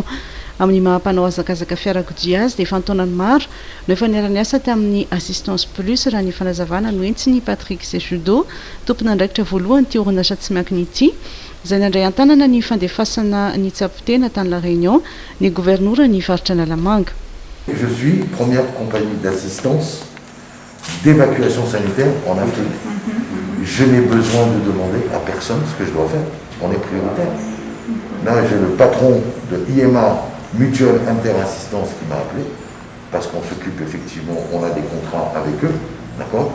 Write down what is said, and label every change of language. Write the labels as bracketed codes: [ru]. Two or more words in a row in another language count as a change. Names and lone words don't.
[mg] Amin'ny mahampanao azakazaka fiarakodia azy dia fantaonany maro no efa niarany asa tamin'ny assistance plus raha ny fanazavana no entsiny Patrick Sejudo, tompon'andraikitra voalohany ty orinasa tsy miankiny ity, izay nandray antanana ny fandefasana ny tsapotena tany La Réunion ny governora ny faritra Analamanga. [fr] Je suis première compagnie d'assistance d'évacuation sanitaire en Afrique. Je n'ai besoin de demander à personne ce que je dois faire. On est prioritaire. Là, j'ai le patron de IMA Mutuelle Interassistance qui m'a appelé, parce qu'on s'occupe effectivement, on a des contrats avec eux, d'accord.